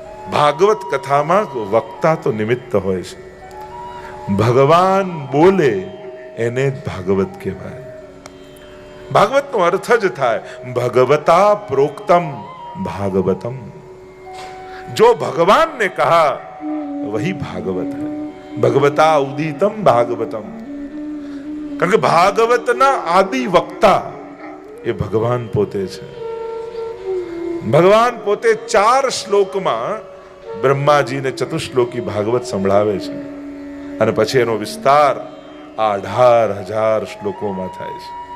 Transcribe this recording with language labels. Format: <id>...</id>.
<gu>ભાગવત કથામાં વક્તા તો નિમિત્ત હોય છે. ભગવાન બોલે એને જ ભાગવત કહેવાય. ભાગવતનો અર્થ જ થાય</gu> <sa>ભગવતા પ્રોક્તમ ભાગવતમ.</sa> <hi>जो भगवान ने कहा वही भागवत है.</hi> <sa>भगवता उदितम भागवतम.</sa> <gu>કારણ કે ભાગવતના આદિ વક્તા એ ભગવાન પોતે છે. ભગવાન પોતે 4 શ્લોકમાં બ્રહ્માજીને ચતુશ્લોકી ભાગવત સંભળાવે છે, અને પછી એનો વિસ્તાર 18,000 શ્લોકોમાં થાય છે.</gu>